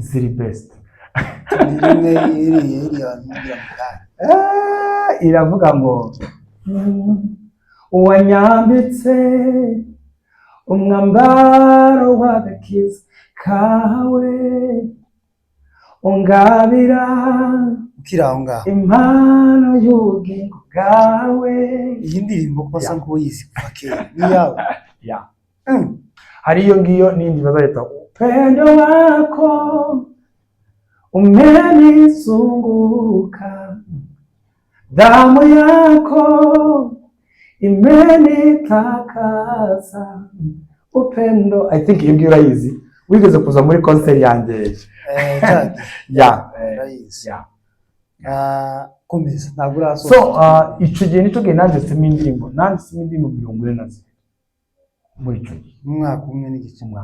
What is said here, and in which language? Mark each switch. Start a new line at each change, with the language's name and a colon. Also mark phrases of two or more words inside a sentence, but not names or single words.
Kinyarwanda: ziri best iravuga ngo wanyambitse umwambaro w'agakiza kawe ungabira ukiraho ngaho impano y'ubugingo bwawe. Iyi ndirimbo kwasa nk'uyizi kuva kera ni yawe hari iyo ngiyo n'indi bazahita
Swahili: upendo wako umenizunguka damu yako imenitakasa upendo.
English: I think
Kinyarwanda: iyo ngiyo urayizi wigeze kuza muri concert yanjye komeza ntabwo urasoza. So ico gihe nico gihe nanditsemo indirimbo 42 muri ico gihe umwaka umwe n'igice